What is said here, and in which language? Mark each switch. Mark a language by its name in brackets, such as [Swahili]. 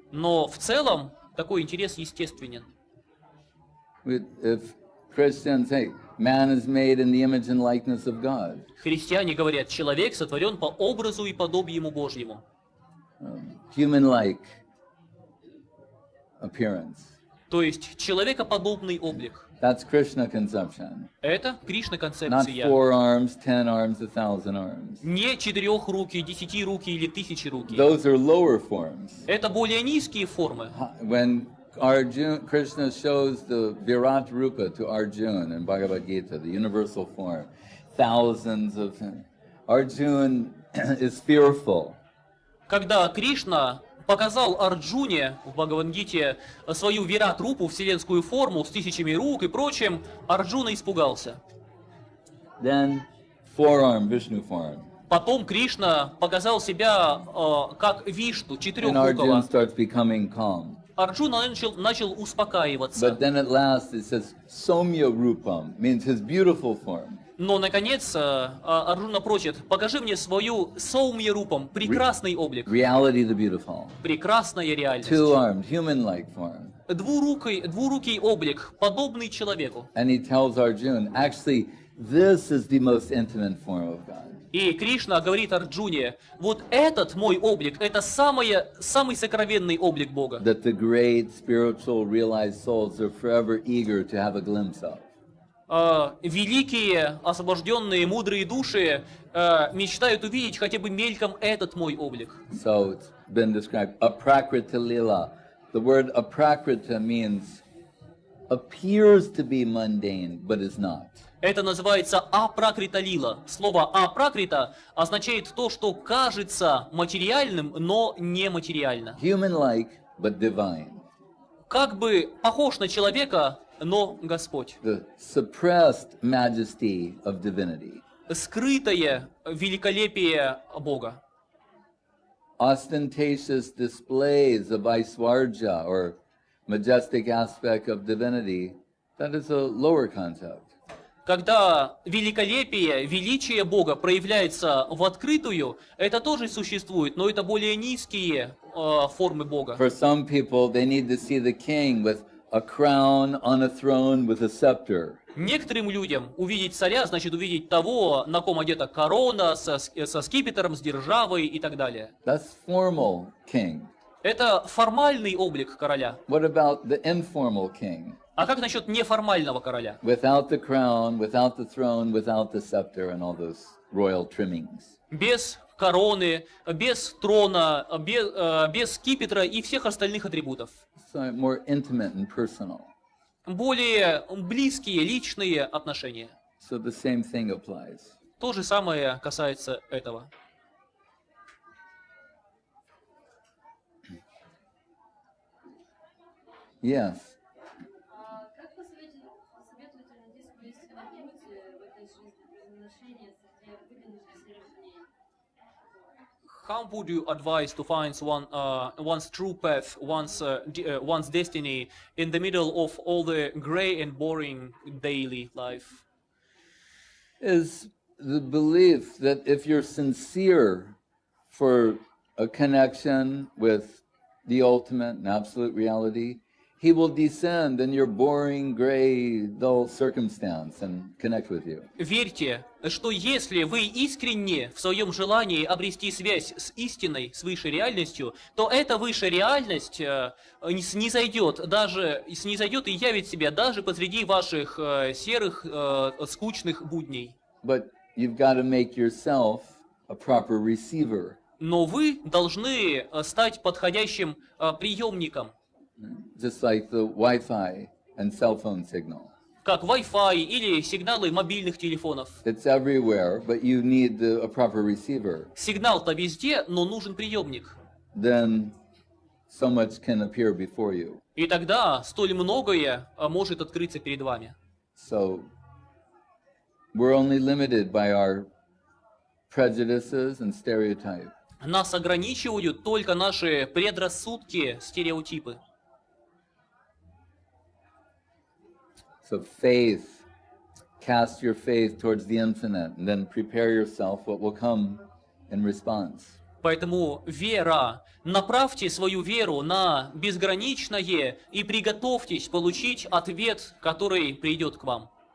[Russian] Но в целом такой интерес естественен. [English] If Christians say, man is made in the image and likeness of God. [Russian] Христиане говорят, человек сотворен по образу и подобию Божьему. [English] Human-like appearance. [Russian] То есть человекоподобный облик. [English] That's Krishna conception. [Russian] Это Кришна [English] Not [Russian] концепция. [English] 4 arms, 10 arms, 1,000 arms. [Russian] Не 4 руки, 10 руки или 1000 руки. [English] Those are lower forms. [Russian] Это более низкие формы. [English] When Krishna shows the Virat Rupa to Arjuna in Bhagavad Gita, the universal form, thousands of Arjuna is fearful. [Russian] Когда Кришна показал Арджуне в Бхагавад-гите свою Вират-рупу, вселенскую форму с 1000 рук и прочим, Арджуна испугался. [English] Then forearm Vishnu form. [Russian] Потом Кришна показал себя как Вишну, [English] And Arjuna [Russian] четырехрукого. [English] starts becoming calm. [Russian] Арджуна начал успокаиваться. [English] But then at last it says Somya Rupam, means his beautiful form. [Russian] Но, наконец, Арджуна просит, покажи мне свою Саумья-рупам, прекрасный облик, [English] Reality the beautiful. [Russian] прекрасная реальность. [English] Two-armed, human-like [Russian] Двурукий облик, подобный человеку. [English] And he tells Arjuna, actually, this is the most intimate form of God. [Russian] И Кришна говорит Арджуне, вот этот мой облик, это самый сокровенный облик Бога. [English] That the great spiritual realized souls are forever eager to have a glimpse of. [Russian] Великие, освобожденные, мудрые души мечтают увидеть хотя бы мельком этот мой облик. [English] So it's been described, aprakrita lila. The word aprakrita means appears to be mundane, but is not. [Russian] Это называется апракрита лила. Слово апракрита означает то, что кажется материальным, но не материально. [English] Human-like, but divine. [Russian] Как бы похож на человека, но Господь. [English] The suppressed majesty of divinity. [Russian] Скрытое великолепие Бога. [English] Ostentatious displays of Aishwarya, or majestic aspect of divinity, that is a lower concept. [Russian] Когда великолепие, величие Бога проявляется в открытую, это тоже существует, но это более низкие формы Бога. [English] For some people, they need to see the king with a crown on a throne with a scepter. [Russian] Некоторым людям увидеть царя, значит увидеть того, на ком одета корона, со скипетром, с державой и так далее. [English] That's formal king. [Russian] Это формальный облик короля. [English] What about the informal king? [Russian] А как насчет неформального короля? [English] Without the crown, without the throne, without the scepter and all those royal trimmings. [Russian] Без короны, без трона, без скипетра и всех остальных атрибутов. [English] So more intimate and personal. [Russian] Более близкие, личные отношения. [English] So the same thing applies. [Russian] То же самое касается этого. [English] Yes. [Russian] Как посоветуете найти свою истинную путь в этой жизни, без отношения среди выгодных совершений? [English] How would you advise to find one's true path, one's destiny in the middle of all the gray and boring daily life? Is the belief that if you're sincere for a connection with the ultimate and absolute reality, He will descend in your boring, gray, dull circumstance and connect with you. [Russian] Верьте, что если вы искренне в своем желании обрести связь с истиной, с высшей реальностью, то эта высшая реальность снизойдет и явит себя даже посреди ваших серых, скучных будней. [English] But you've got to make yourself a proper receiver. [Russian] Но вы должны стать подходящим приемником. [English] Just like the Wi-Fi and cell phone signal. [Russian] Как Wi-Fi или сигналы мобильных телефонов. [English] It's everywhere, but you need a proper receiver. [Russian] Сигнал-то везде, но нужен приемник. [English] Then so much can appear before you. [Russian] И тогда столь многое может открыться перед вами. [English] So we're only limited by our prejudices and stereotypes. [Russian] Нас ограничивают только наши предрассудки, стереотипы. [English] So faith, cast your faith towards the infinite, and then prepare yourself what will come in response. [Russian] Поэтому вера, направьте свою веру на безграничное и приготовьтесь получить ответ, который придет к вам.